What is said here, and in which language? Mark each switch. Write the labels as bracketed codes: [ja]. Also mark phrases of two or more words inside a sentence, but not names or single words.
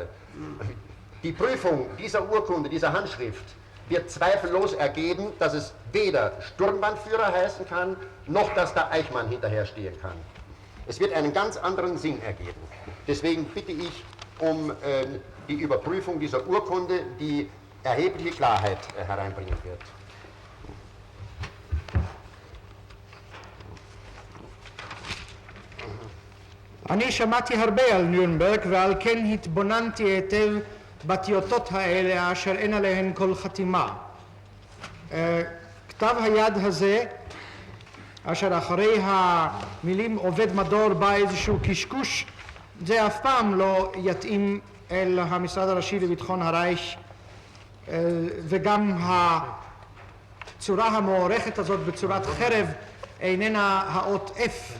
[de] Die Prüfung dieser Urkunde, dieser Handschrift, wird zweifellos ergeben, dass es weder Sturmbannführer heißen kann, noch dass da Eichmann hinterherstehen kann. Es wird einen ganz anderen Sinn ergeben. Deswegen bitte ich um die Überprüfung dieser Urkunde, die erhebliche Klarheit hereinbringen wird. [he] אני שמעתי הרבה על נירנברג ועל כן התבוננתי היטב בטיוטות האלה אשר אין עליהן כל חתימה. כתב היד הזה, אשר אחרי המילים עובד מדור בא איזשהו קשקוש, זה אף פעם לא יתאים אל המשרד הראשי לביטחון הרייך, וגם הצורה המוערכת הזאת בצורת חרב איננה האות F.